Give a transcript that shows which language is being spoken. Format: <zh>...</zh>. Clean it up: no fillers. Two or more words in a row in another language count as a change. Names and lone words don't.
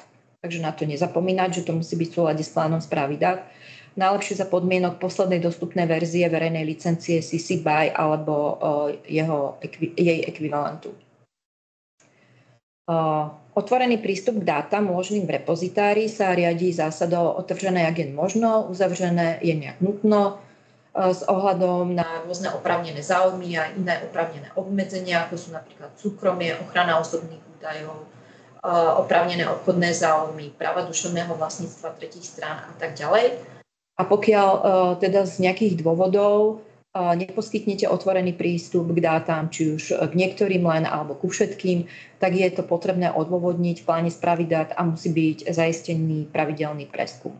<sk>Takže na to nezapomínať, že to musí byť v súlade s plánom správy dát. Najlepšie za podmienok poslednej dostupnej verzie verejnej licencie CC BY alebo jej ekvivalentu. Otvorený prístup k dátam uloženým v repozitári sa riadí zásadou</sk> <cs>otevřené, jak jen možno, uzavřené, jen jak nutno,</cs> <sk>s ohľadom na rôzne oprávnené záujmy a iné oprávnené obmedzenia, ako sú napríklad súkromie, ochrana osobných údajov, oprávnené obchodné záujmy, práva duševného vlastníctva tretích strán a tak ďalej. A pokiaľ teda z nejakých dôvodov neposkytnete otvorený prístup k dátam, či už k niektorým len alebo ku všetkým, tak je to potrebné odôvodniť v pláne správy dát a musí byť zaistený pravidelný preskum.</sk>